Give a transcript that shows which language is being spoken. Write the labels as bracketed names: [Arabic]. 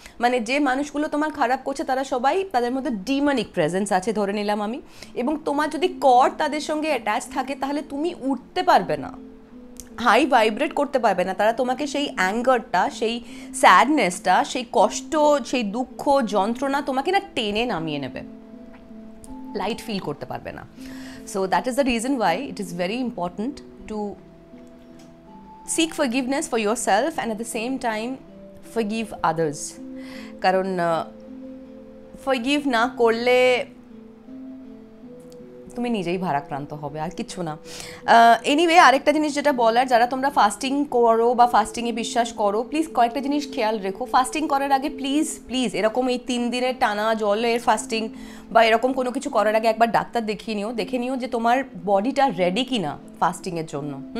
[Bangla] মানে যে মানুষগুলো তোমার খারাপ করছে তারা সবাই, তাদের মধ্যে ডিমনিক প্রেজেন্স আছে ধরে নিলাম আমি, এবং তোমার যদি কর্ড তাদের সঙ্গে অ্যাটাচ থাকে তাহলে তুমি উঠতে পারবে না, হাই ভাইব্রেট করতে পারবে না। তারা তোমাকে সেই অ্যাঙ্গারটা, সেই স্যাডনেসটা, সেই কষ্ট, সেই দুঃখ, যন্ত্রণা তোমাকে না টেনে নামিয়ে নেবে, লাইট ফিল করতে পারবে না। [English] So that is the reason why it is very important to seek forgiveness for yourself and at the same time forgive others. [Bangla] কারণ forgive না করলে তুমি নিজেই ভারাক্রান্ত হবে, আর কিছু না। এনিওয়ে, আরেকটা জিনিস যেটা বলার, যারা তোমরা ফাস্টিং করো বা ফাস্টিংয়ে বিশ্বাস করো, প্লিজ কয়েকটা জিনিস খেয়াল রেখো। ফাস্টিং করার আগে প্লিজ প্লিজ এরকম এই 3 দিনের টানা জলের ফাস্টিং বা এরকম কোনো কিছু করার আগে একবার ডাক্তার দেখে নিও যে তোমার বডিটা রেডি কিনা ফাস্টিংয়ের জন্য।